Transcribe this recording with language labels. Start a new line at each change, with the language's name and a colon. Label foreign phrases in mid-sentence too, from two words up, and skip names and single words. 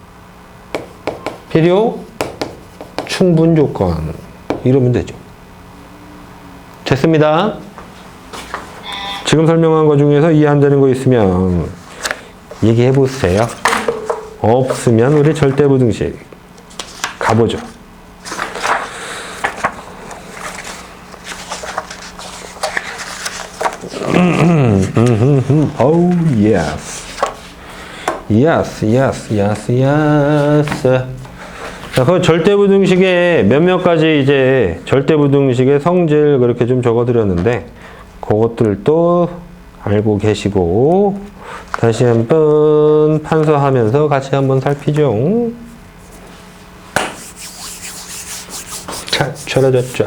Korean: 필요 충분 조건. 이러면 되죠. 됐습니다. 지금 설명한 거 중에서 이해 안 되는 거 있으면 얘기해 보세요. 없으면 우리 절대부등식 가보죠.
English: Oh yes, yes, yes, yes, yes.
Korean: 자, 그 절대부등식의 몇몇 가지 이제 절대부등식의 성질 그렇게 좀 적어드렸는데. 그것들도 알고 계시고 다시 한번 판서하면서 같이 한번 살피죠. 자, 쳐라졌죠.